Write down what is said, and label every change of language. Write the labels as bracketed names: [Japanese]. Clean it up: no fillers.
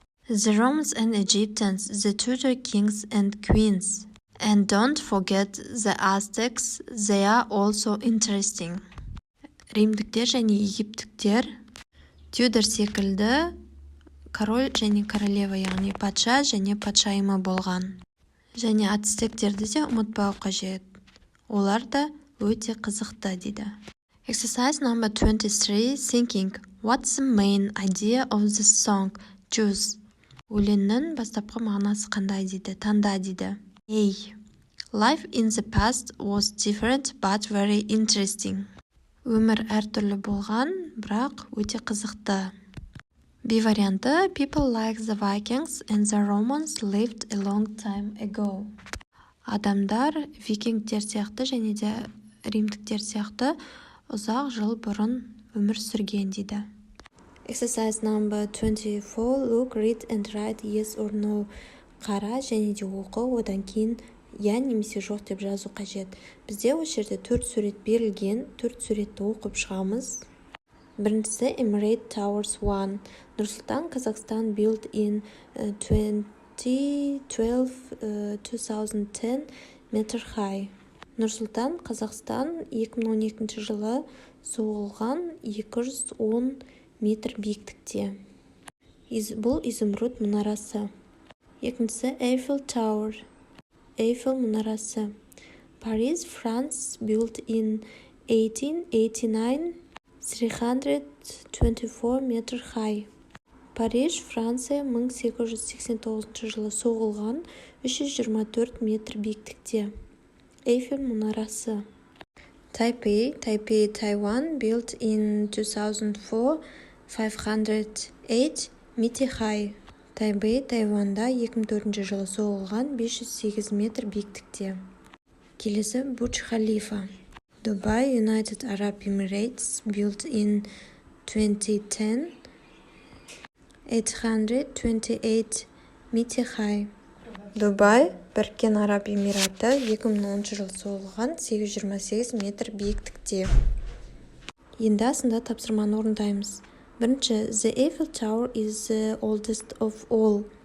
[English] The Romans and Egyptians, the Tudor kings and queens. And don't forget the Aztecs, they are also interesting. [Kazakh] Римдіктер және египтіктер, Тюдор секілді король және королева, яғни патша және патшайымы болған. Және ацтектерді де ұмытпау қажет. Олар да өте қызықты дейді. [English] Exercise number 23, thinking. What's the main idea of the song? Choose. [Kazakh] Өлеңнің бастапқы мағынасы қандай дейді? Таңда дейді. A. [English] Life in the past was different but very interesting. [Kazakh] Өмір әртүрлі болған, бірақ өте қызықты. B варианты. [English] People like the Vikings and the Romans lived a long time ago. [Kazakh] Адамдар викингтер сияқты және де римдіктер сияқты ұзақ жыл бұрын өмір сүрген дейді. [English] Exercise number 24. Look, read and write yes or no. [Kazakh] Қара және де оқы, одан кейін я немесе жоқ деп жазу қажет. Бізде осы жерде 4 сурет берілген, 4 суретті оқып шығамыз. Біріншісі Emirate Towers 1. Нұрсұлтан, Қазақстан [English] built in 2010 meter high. [Kazakh] Нұрсұлтан, Қазақстан 2012 жылы соғылған 210 метр биіктікте. Бұл изумруд мұнарасы. Екіншісі Eiffel Tower. Eiffel мұнарасы. [English] Paris, France built in 1889 324 meter high. [Kazakh] Париж, Франция 1889 жылы соғылған 324 метр биіктікте. Эйфель мұнарасы. [English] Taipei, Taiwan built in 2004 508 meter high. [Kazakh] Тайбэй, Тайванда 2004 жылы соғылған 508 метр биіктікте. Келесі Бурдж Халифа. [English] Dubai, United Arab Emirates built in 2010 828 meter high. [Kazakh] Дубай, Біріккен Араб Эмираты 2010 жылы соғылған 828 метр биіктікте. Енді асында тапсырманы орындаймыз. Бірінші, [English] The Eiffel Tower is the oldest of all.